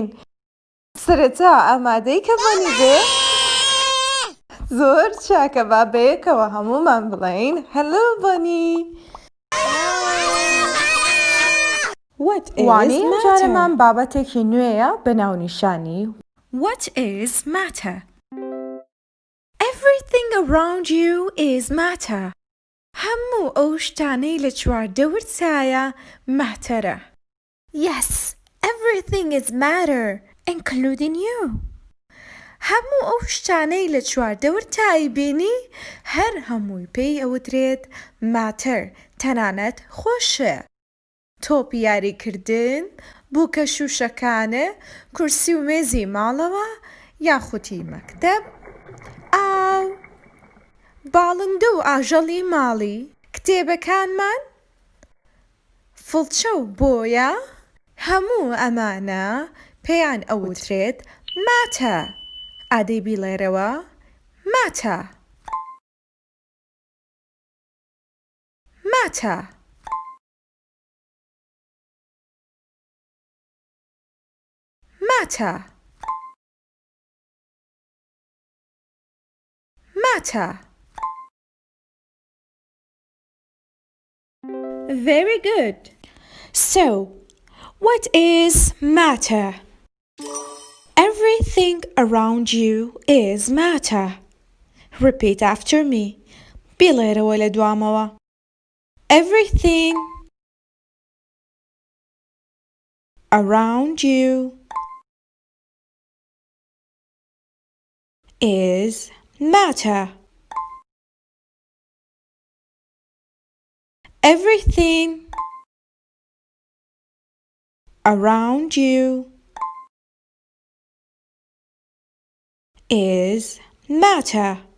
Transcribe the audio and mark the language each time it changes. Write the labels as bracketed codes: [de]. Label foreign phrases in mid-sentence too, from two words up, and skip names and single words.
[ckb] سەرەتا ئامادەی کە بۆنی بێ؟ زۆر چاکە، با بەیەکەوە هەموومان بڵێین هەلۆ بۆنی. وانەی ئەم جارەمان بابەتێکی نوێیە بە ناونیشانی [en] What is matter? Everything around you is matter. [ckb] هەموو ئەو شتانەی لە چواردەورتایە ماتەرە. [en] Yes, everything is matter, including you. [ckb] هەموو ئەو شتانەی لە چواردەورتایی بینی هەر هەمووی پێی ئەوترێت ماتەر، تەنانەت خۆشە. تۆپی یاریکردن، بووکە شوشەکانە، کورسی و مێزی ماڵەوە، یاخوتی مەکتەب، ئاو، باڵندە و ئاژەڵی ماڵی، کتێبەکانمان، فڵچە و بۆیە، هەموو ئەمانە پێیان ئەوترێت ماتە. ئادەی بیڵێرەوە ماتە. ماتە. [en] Matter. Matter. Very good. So, what is matter? Everything around you is matter. Repeat after me. [ckb] بڵێرەوە لە دوامەوە. [en] Everything around you is matter. Everything around you is matter.